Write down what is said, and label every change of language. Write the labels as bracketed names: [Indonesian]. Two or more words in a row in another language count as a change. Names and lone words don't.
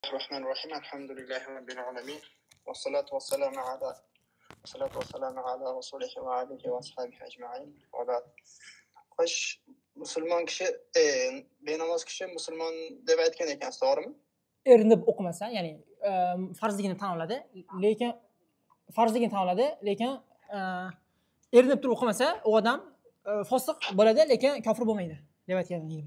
[Arabic] الرحمن الرحيم الحمد لله رب العالمين والصلاة والسلام على رسوله وآله وأصحابه أجمعين وبعد. [Uzbek] Xo'sh, musulmon kishi benamoz kishi musulmon deb aytgan ekansiz, to'g'rimi? Erinib o'qimasa, ya'ni farzligini tan oladi, lekin erinib turib o'qimasa, u odam fosiq bo'ladi, lekin kofir bo'lmaydi deb aytganim.